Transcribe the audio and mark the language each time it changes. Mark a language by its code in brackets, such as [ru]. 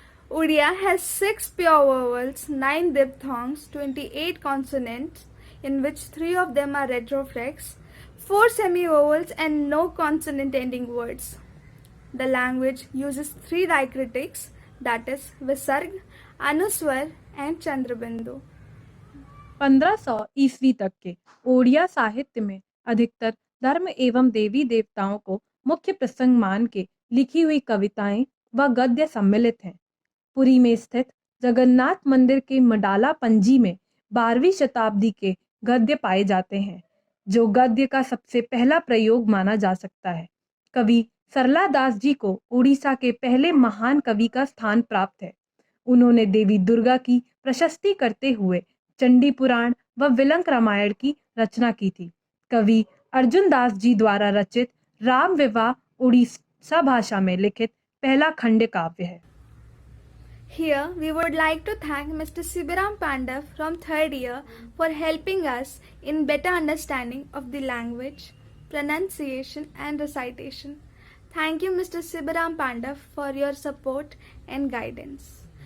[en] Odia has 6 pure vowels, 9 diphthongs, 28 consonants, in which 3 of them are retroflex, 4 semi-vowels, and no consonant-ending words. The language uses 3 diacritics, that is Visarg, Anuswar, and Chandrabindu. [hi] 1500 ईस्वी तक के ओडिया साहित्य में अधिकतर धर्म एवं देवी देवताओं को मुख्य प्रसंग मान के लिखी हुई कविताएं व गद्य सम्मिलित हैं। पुरी में स्थित जगन्नाथ मंदिर के मडाला पंजी में 12वीं शताब्दी के गद्य पाए जाते हैं, जो गद्य का सबसे पहला प्रयोग माना जा सकता है। कवि सरला दास जी को उड़ीसा के पहले महान कवि का स्थान प्राप्त है। उन्होंने देवी दुर्गा की प्रशस्ति करते हुए चंडी पुराण व विलंक रामायण की रचना की थी। कवि अर्जुन दास जी द्वारा रचित राम विवाह उड़ीसा भाषा में लिखित पहला खंड काव्य है। [en] Here, we would like to thank Mr. Sibaram Pandav from 3rd year for helping us in better understanding of the language, pronunciation, and recitation. Thank you, Mr. Sibaram Pandav, for your support and guidance.